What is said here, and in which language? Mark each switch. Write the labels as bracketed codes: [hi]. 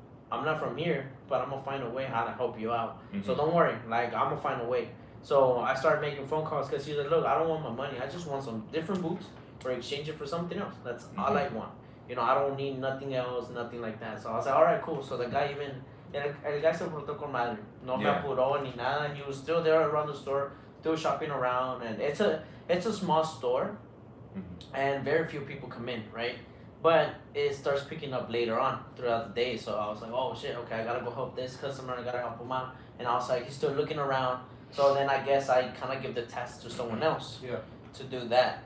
[en] I'm not from here, but I'm going to find a way how to help you out. So don't worry. Like, I'm going to find a way. So I started making phone calls because he's like, look, I don't want my money. I just want some different boots or exchange it for something else. That's all I want. You know, I don't need nothing else, nothing like that. So I was like, all right, cool. So the guy even, [es] el guy se portó con madre. No me apuró ni nada. [en] He was still there around the store, still shopping around. And it's a small store, and very few people come in, right? But it starts picking up later on throughout the day. So I was like, oh shit, okay, I gotta go help this customer. I gotta help him out. And I was like, he's still looking around. So then I guess I kind of give the task to someone else to do that.